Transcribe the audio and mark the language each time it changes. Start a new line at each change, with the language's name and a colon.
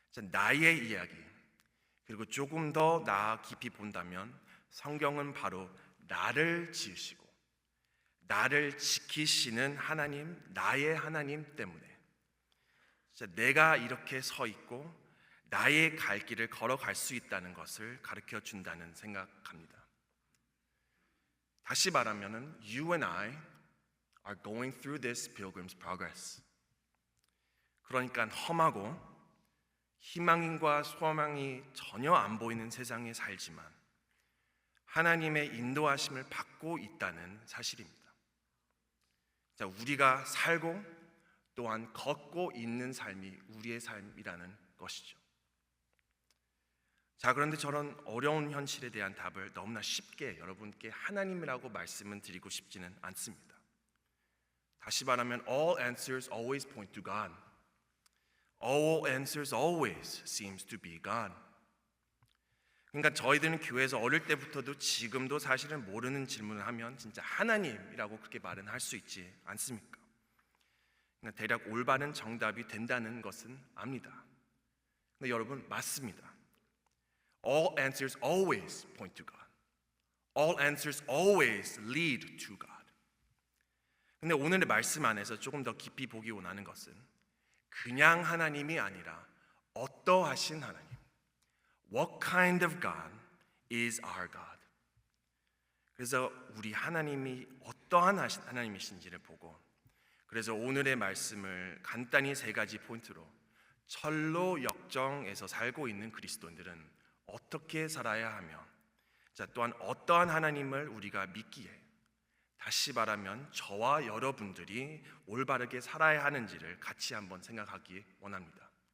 Korean: 나의 이야기, 그리고 조금 더 나아 깊이 본다면 성경은 바로 나를 지으시고 나를 지키시는 하나님, 나의 하나님 때문에 내가 이렇게 서 있고 나의 갈 길을 걸어갈 수 있다는 것을 가르쳐 준다는 생각합니다. 다시 말하면
English: You and I are going through this pilgrim's progress.
Korean: 그러니까 험하고 희망과 소망이 전혀 안 보이는 세상에 살지만 하나님의 인도하심을 받고 있다는 사실입니다. 우리가 살고 또한 걷고 있는 삶이 우리의 삶이라는 것이죠. 그런데 저런 어려운 현실에 대한 답을 너무나 쉽게 여러분께 하나님이라고 말씀을 드리고 싶지는 않습니다. 다시 말하면
English: all answers always point to God. All answers always seems to be God.
Korean: 그러니까 저희들은 교회에서 어릴 때부터도 지금도 사실은 모르는 질문을 하면 진짜 하나님이라고 그렇게 말은 할 수 있지 않습니까? 그러니까 대략 올바른 정답이 된다는 것은 압니다. 근데 여러분, 맞습니다.
English: All answers always point to God. All answers always lead to God.
Korean: 근데 오늘의 말씀 안에서 조금 더 깊이 보기 원하는 것은 그냥 하나님이 아니라 어떠하신 하나님,
English: What kind of God is our God?
Korean: 그래서 우리 하나님이 어떠한 하나님이신지를 보고, 그래서 오늘의 말씀을 간단히 세 가지 포인트로 철로역정에서 살고 있는 그리스도인들은 어떻게 살아야 하며, 또한 어떠한 하나님을 우리가 믿기에, 다시 말하면 저와 여러분들이 올바르게 살아야 하는지를 같이 한번 생각하기 원합니다.